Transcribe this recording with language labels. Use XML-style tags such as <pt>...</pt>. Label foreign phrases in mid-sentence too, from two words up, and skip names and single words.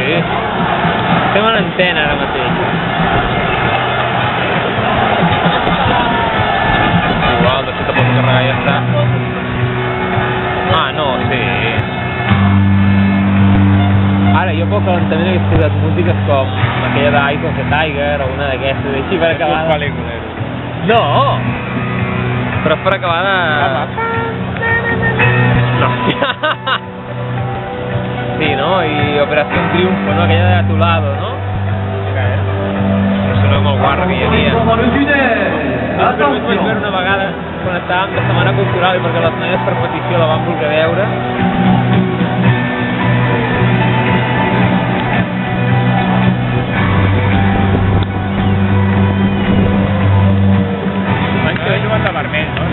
<ca>Estem en antena ara mateix. Igual, de fet, pots carregar i ja està. Ah, no, sí. Ara, jo pel calentament hagués posat músiques com aquella d'Eyes of the Tiger o una d'aquestes, així per acabar de... pel·lícules. No! Però per acabar de... No. Sí, no? I Operació Triunfo, no? Aquella de Atolado, no? Això no és molt guarra aquella dia.</ca> <fr>Dans le tunnel.</fr> <ca>Vaig</ca> <fr>Attention.</fr> <ca>veure una vegada quan estàvem de Setmana Cultural i perquè les noies per petició la van voler veure. L'any que ve jugant de vermell, no?</ca>